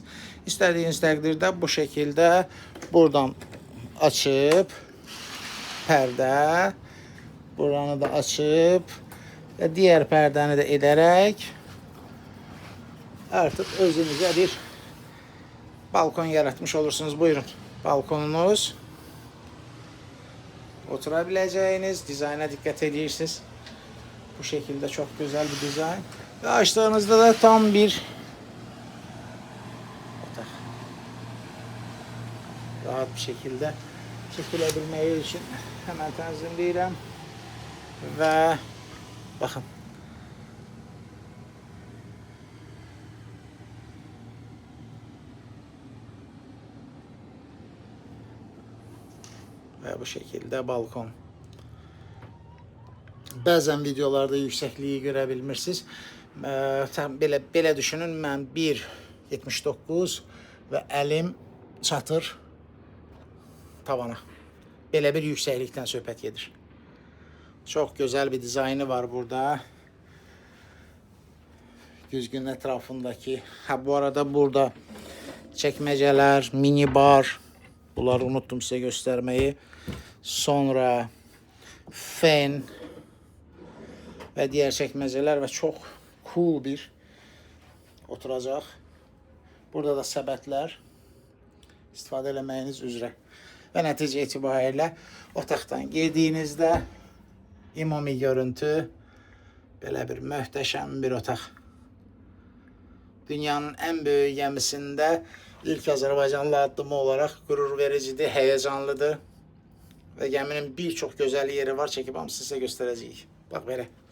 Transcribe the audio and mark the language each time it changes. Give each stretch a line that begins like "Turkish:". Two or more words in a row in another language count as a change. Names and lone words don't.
Azerbaijani: İstədiyiniz təqdirdə bu şekildə buradan açıb pərdə, buranı da açıb və digər pərdəni də edərək artıq özünüzə bir balkon yaratmış olursunuz. Buyurun, balkonunuz, otura biləcəyiniz, dizayna diqqət edirsiniz.
Turkish: Bu şekilde çok güzel bir dizayn. Ve açtığınızda da tam bir otak. Rahat bir şekilde çekilebilmeyi için hemen tanzimleyeceğim. Ve bakın. Ve bu şekilde balkon.
Azerbaijani: Bəzən videolarda yüksəkliyi görə bilmirsiniz. Belə düşünün, mən 1.79 və əlim çatır tavana. Belə bir yüksəklikdən söhbət gedir.
Turkish: Çok güzel bir dizaynı var burada.
Azerbaijani: Güzgünün etrafındaki.
Turkish: Bu arada burada çekmeceler, mini bar. Bunları unuttum size göstermeyi. Sonra fen ve diğer çekmeceler ve çok cool bir oturacaq.
Azerbaijani: Burada da səbətlər istifadə eləməyiniz üzrə. Və nəticə itibarilə otaqdan girdiyinizdə ümumi görüntü belə bir möhtəşəm bir otaq. Dünyanın en büyük gəmisində ilk Azərbaycanlı addımı olarak qürur vericidir, həyəcanlıdır.
Turkish: Ve geminin birçok güzel yeri var. Çekip hamısını size göstereceğiz. Bak böyle.